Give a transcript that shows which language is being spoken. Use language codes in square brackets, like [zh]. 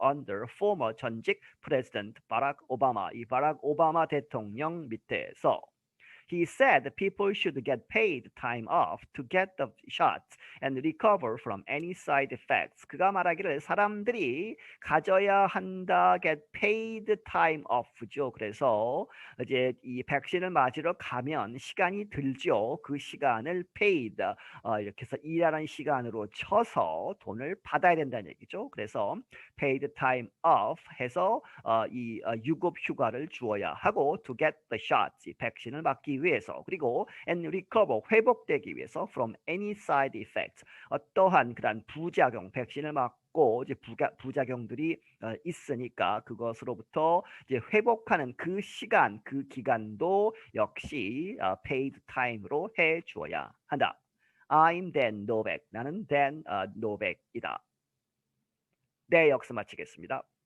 [en] under former [ko] 전직 [en] president [ko] 바락 오바마, 이 바락 오바마 대통령 밑에서. [en] He said people should get paid time off to get the shots and recover from any side effects. [ko] 그가 말하기를 사람들이 가져야 한다. [en] get paid time off죠. [ko] 그래서 이제 이 백신을 맞으러 가면 시간이 들죠. 그 시간을 [en] paid, [ko] 이렇게 해서 일하는 시간으로 쳐서 돈을 받아야 된다는 얘기죠. 그래서 [en] paid time off [ko] 해서 이 유급 휴가를 주어야 하고 [en] to get the shots, [ko] 이 백신을 맞기 위해서, 그리고 [en] and recover, [ko] 회복되기 위해서 [en] from any side effects, [ko] 어떠한 그런 부작용, 백신을 맞고 이제 부작용들이 있으니까 그것으로부터 이제 회복하는 그 시간, 그 기간도 역시 [en] paid time [ko] 으로 해 주어야 한다. [en] I'm Dan Novak, [ko] 나는 Dan Novak이다. 네, 역사 마치겠습니다.